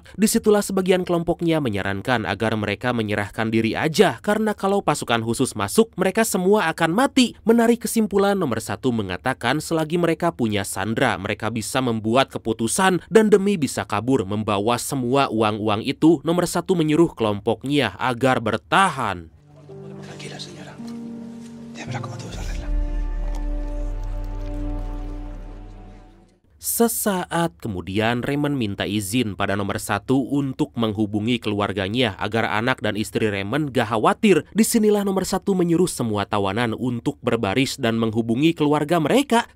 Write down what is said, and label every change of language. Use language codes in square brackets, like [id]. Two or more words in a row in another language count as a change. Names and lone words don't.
[id] Disitulah sebagian kelompoknya menyarankan agar mereka menyerahkan diri aja karena kalau pasukan khusus masuk mereka semua akan mati. Menarik kesimpulan, nomor 1 mengatakan selagi mereka punya sandera mereka bisa membuat keputusan dan demi bisa kabur membawa semua uang-uang itu, nomor 1 menyuruh kelompoknya agar bertahan. [es] Tranquila, señora. Ya verá cómo todo se arregla. [id] Sesaat kemudian Raymond minta izin pada nomor 1 untuk menghubungi keluarganya agar anak dan istri Raymond gak khawatir. Disinilah nomor 1 menyuruh semua tawanan untuk berbaris dan menghubungi keluarga mereka.